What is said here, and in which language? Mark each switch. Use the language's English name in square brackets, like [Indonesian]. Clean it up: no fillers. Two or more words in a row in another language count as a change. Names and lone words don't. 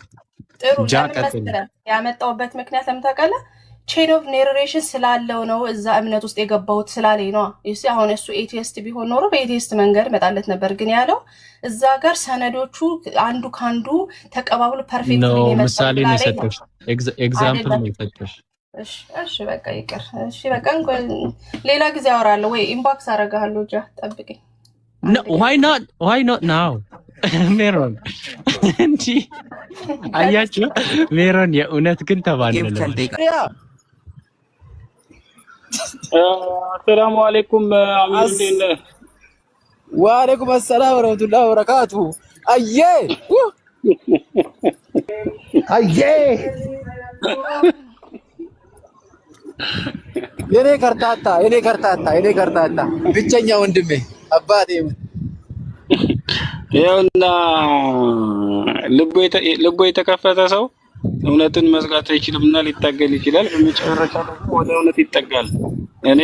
[Amharic] ጥሩ ያመጣውበት ምክንያት ለምታቀለ [English] chain of narration [Amharic] ስላለው ነው እዛ እምነት ውስጥ የገባሁት ስላለኝ ነው እሺ አሁን እሱ ኤቲስት ቢሆን ኖሮ በኤቲስት መንገድ መጣለት ነበር ግን ያለው እዛ ጋር ሰነዶቹ አንዱ ካንዱ ተቀባብሎ ፐርፌክት ነው ምሳሌ ነው የሰጠሽ ኤግዛምፕል ነው የሰጠሽ እሺ በቃ ይቅር እሺ በቃ ሌላ ጊዜ አወራለሁ ወይ ኢንቦክስ አደርጋለሁ ጃ ጠብቀኝ [English] no why not now [Amharic] ሜሮን እንጂ አያችሁ ሜሮን የእውነት ግን ተባንነው [Arabic] السلام عليكم عميد وعليكم السلام ورحمة الله وبركاته أيه [Amharic] የኔ ከርታታ ብቸኛ ወንድሜ አባቴ ይኸውና ልቦ የተከፈተ ሰው እውነትን መዝጋት አይችልምና ሊታገል ይችላል በመጨረሻ ደግሞ ወደ እውነት ይጠጋል እኔ